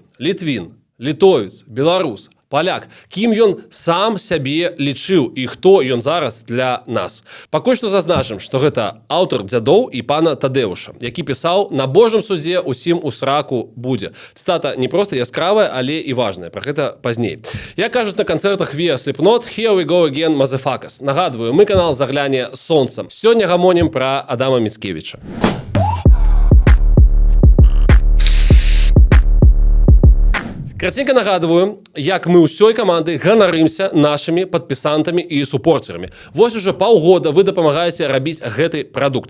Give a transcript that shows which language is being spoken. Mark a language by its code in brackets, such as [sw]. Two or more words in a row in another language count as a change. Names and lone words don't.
[be] Літвін, літовец, беларус, паляк. Кім ён сам сябе лічыў і хто ён зараз для нас? Пакуль што зазначым, што гэта аўтар дзядоў і пана Тадэуша, які пісаў: «На Божым судзе усім у сраку будзе». Цытата не проста яскравая, але і важная. Пра гэта пазней. Як кажуць на канцэртах Via Slipknot, [en] here we go again, motherfuckers. [be] Нагадваю, мы канал «Загляне сонцам». Сёння гамонім пра Адама Міцкевіча. Караценька нагадываю, як мы ўсёй камандай ганарымся нашымі падпісантамі і супорцерамі. Вось уже паўгода вы дапамагаеце рабіць гэты прадукт.